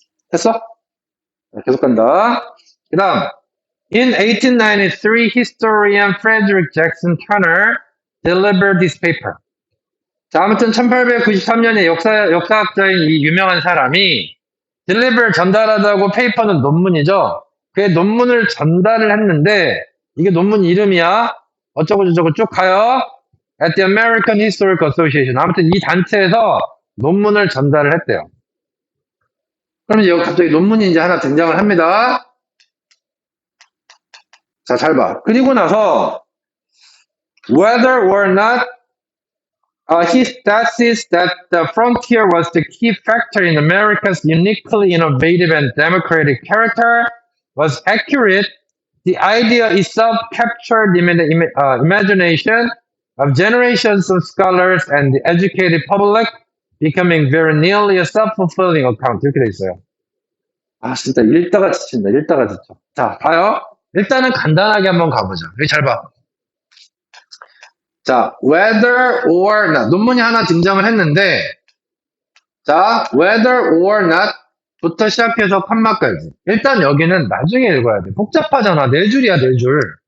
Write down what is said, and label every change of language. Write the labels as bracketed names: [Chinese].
[Korean] 됐어? 자, 계속 간다. 그 다음 [English] In 1893, historian Frederick Jackson Turner delivered this paper. [Korean] 자, 아무튼 1893년에 역사학자인 이 유명한 사람이 deliver 전달하다고 페이퍼는 논문이죠. 그 논문을 전달을 했는데 이게 논문 이름이야. 어쩌고저쩌고 쭉 가요. [English] At the American Historical Association. [Korean] 아무튼 이 단체에서 논문을 전달을 했대요. 그럼 이제 여기 갑자기 논문이 이제 하나 등장을 합니다. 자, 잘 봐. 그리고 나서 [English] whether or not his thesis that the frontier was the key factor in America's uniquely innovative and democratic character was accurate, the idea itself captured the imagination of generations of scholars and the educated public, becoming very nearly a self-fulfilling account. [Korean] 이렇게 돼 있어요. 아, 진짜 읽다가 지친다. 읽다가 지쳐. 자, 봐요. 일단은 간단하게 한번 가보자. 여기 잘 봐. [English] 자, whether or not. [Korean] 논문이 하나 등장을 했는데, 자, [English] whether or not [Korean] 부터 시작해서 컴마까지. 일단 여기는 나중에 읽어야 돼. 복잡하잖아. 네 줄이야, 네 줄.